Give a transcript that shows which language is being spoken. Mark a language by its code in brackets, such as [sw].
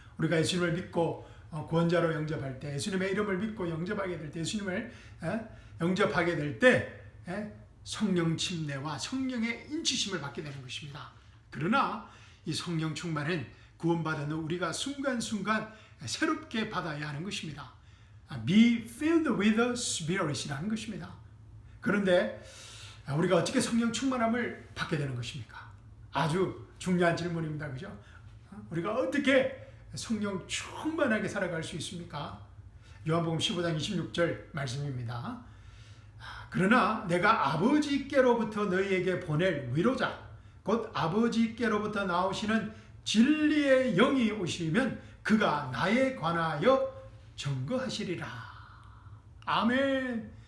[ko] 우리가 예수님을 믿고 구원자로 영접할 때, 예수님의 이름을 믿고 영접하게 될 때, 예수님을 영접하게 될 때 성령 침례와 성령의 인치심을 받게 되는 것입니다. 그러나 이 성령 충만은 구원받은 후 우리가 순간순간 새롭게 받아야 하는 것입니다. [en] Be filled with the Spirit [ko] 이라는 것입니다. 그런데 우리가 어떻게 성령 충만함을 받게 되는 것입니까? 아주 중요한 질문입니다. 그죠? 우리가 어떻게 성령 충만하게 살아갈 수 있습니까? 요한복음 15장 26절 말씀입니다. 그러나 내가 아버지께로부터 너희에게 보낼 위로자 곧 아버지께로부터 나오시는 진리의 영이 오시면 그가 나에 관하여 증거하시리라. 아멘.